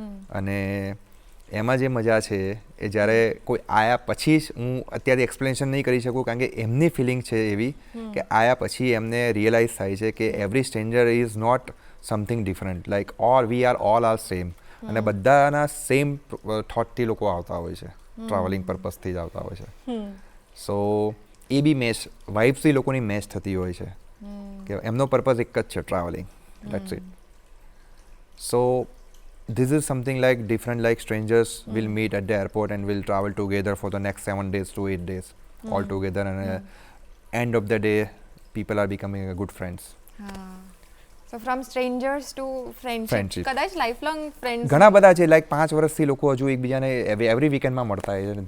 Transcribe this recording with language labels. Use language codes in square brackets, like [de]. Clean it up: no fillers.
[gu] અને એમાં જે મજા છે એ જ્યારે કોઈ આયા પછી જ, હું અત્યારે એક્સપ્લેનેશન નહીં કરી શકું કારણ કે એમની ફિલિંગ છે એવી કે આયા પછી એમને રિયલાઇઝ થાય છે કે [en] Every stranger is not something different, like we are all are same. [gu] અને બધાના સેમ થોટથી લોકો આવતા હોય છે, ટ્રાવેલિંગ પર્પઝથી જ આવતા હોય છે. સો એ બી મેચ વાઇબ્સથી લોકોની મેચ થતી હોય છે કે એમનો પર્પઝ એક જ છે, travelling, [en] That's it. So this is something like different, like strangers will meet at the airport and will travel together for the next 7 days to 8 days all together, and end of the day people are becoming a good friends. So from strangers to friendship. [gu] કદાચ લાઈફલોંગ friends ઘણા બધા છે, like 5 વર્ષથી લોકો હજુ એકબીજાને every વીકેન્ડમાં મળતા હોય છે.